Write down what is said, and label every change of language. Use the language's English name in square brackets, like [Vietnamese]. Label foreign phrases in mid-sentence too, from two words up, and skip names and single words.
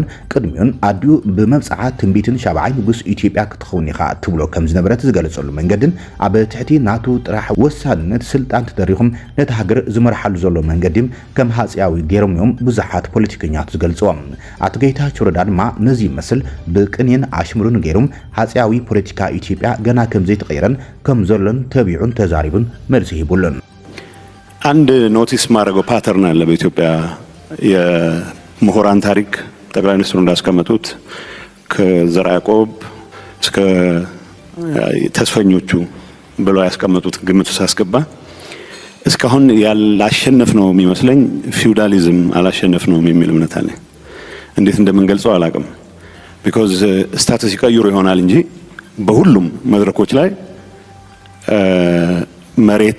[Tigrinya] ቅድሚውን ኣድዩ ብምብጻዓት ትንቢትን ሻብዓይ ንጉስ ኢትዮጵያ ክትኸውን ኢኻ ትብሎ ከም ዝነበረት ዝገልጸሉ መንገድን ኣብ ትሕቲ ናቱ ጥራሕ ወሳንነት ስልጣን ተደሪኹም ነቲ ሃገር ዝመርሓሉ ዘሎ መንገዲ ከም ሃፀያዊ ገይሮም እዮም ብዙሓት ፖለቲከኛት ዝገልጽዎም ኣቶ ጌታቸው ረዳ ድማ ነዚ ይመስል ብቅንየን ኣሽሙሩን ገይሮም ሃፀያዊ ፖለቲካ ኢትዮጵያ ገና ከም ዘይተቀየረን ከም ዘሎን ተቢዑን ተዛሪቡን መልሲ ሂቡልን [Amharic] አንድ ኖቲስ ማድረገው ፓተርን አለ በኢትዮጵያ የምሁራን ታሪክ ጠቅላይ ሚኒስትሩ እንዳስቀመጡት ከዘርዓ ያዕቆብ እስከ ተስፈኞቹ ብለው ያስቀመጡት ግምት ሳስገባ እስካሁን ያላሸነፍ ነው የሚመስለኝ ፊውዳሊዝም አላሸነፍ ነው የሚል እምነት አለ እንዴት እንደምንገልጸው አላቅም [English] because status [Amharic] ይቀይሩ ይሆናል እንጂ በሁሉም መድረኮች ላይ መሬት